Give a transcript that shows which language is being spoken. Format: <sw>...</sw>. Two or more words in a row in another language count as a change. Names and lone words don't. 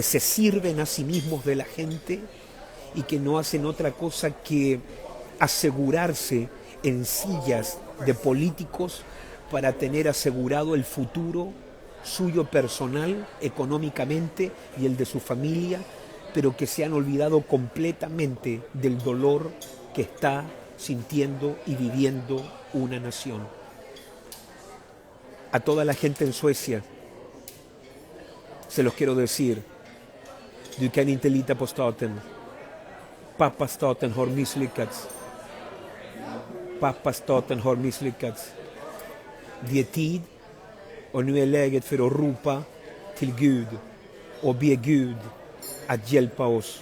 <es>se sirven a sí mismos de la gente y que no hacen otra cosa que asegurarse en sillas de políticos para tener asegurado el futuro suyo personal, económicamente, y el de su familia, pero que se han olvidado completamente del dolor que está sintiendo y viviendo una nación. A toda la gente en Suecia se los quiero decir:</es> <sv>Du kan inte lita på staten. Pappa staten har misslyckats. Pappa staten har misslyckats. Det är tid och nu är läget för att ropa till Gud och be Gud att hjälpa oss.</sv>